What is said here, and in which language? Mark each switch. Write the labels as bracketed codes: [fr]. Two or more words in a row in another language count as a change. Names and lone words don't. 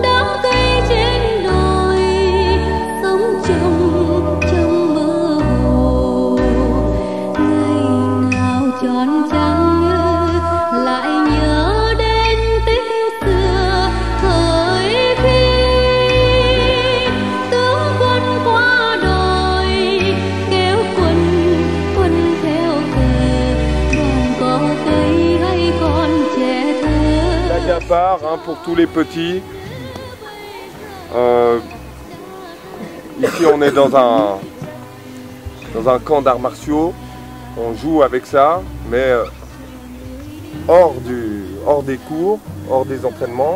[vi] Đám cây trên đồi sống trong mơ hồ, ngày nào tròn trăng lại nhớ đến tích xưa thời khi tướng quân qua đồi kéo quân theo cờ, đoàn có cây hay con trẻ thơ. [fr] La Gapard, hein, pour tous les petits. Ici on est dans un camp d'arts martiaux. On joue avec ça, mais hors des cours, hors des entraînements.